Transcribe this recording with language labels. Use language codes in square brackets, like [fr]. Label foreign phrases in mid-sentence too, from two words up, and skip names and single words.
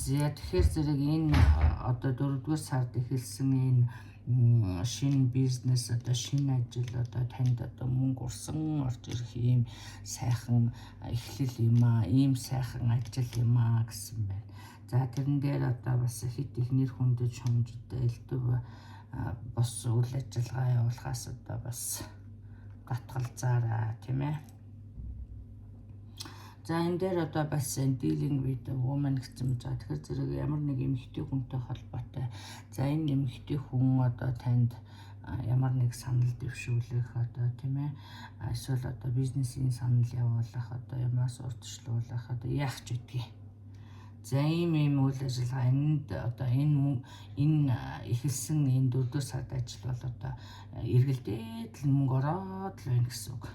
[mn] За тэгэхээр зэрэг энэ одоо 4-р сард эхэлсэн энэ шинэ бизнес одоо шинэ ажил одоо танд одоо мөнгө урсан орж ирэх ийм сайхан эхлэл юм аа, ийм сайхан ажил юм аа гэсэн байна. За тэрэн дээр одоо бас хит их нэр хүндэд шомжтой элдв бос үйл ажиллагаа явуулахаас одоо бас татгалзаараа тийм ээ. За энэ дээр одоо бас [en] dealing with woman [mn] гэсэн за тэгэхээр зэрэг ямар нэг эмэгтэй хүнтэй холбоотой. За энэ эмэгтэй хүн одоо танд ямар нэг санал дэвшүүлэх одоо тийм ээ. Эсвэл одоо бизнесийн санал явуулах одоо ямаас урьдчилуулах одоо яах ч үгүй. За ийм үйл ажиллагаа энд одоо энэ эхэлсэн энэ 4-р сард ажил бол одоо эргэлдээд л мөнгө ороод л байна гэсэн үг.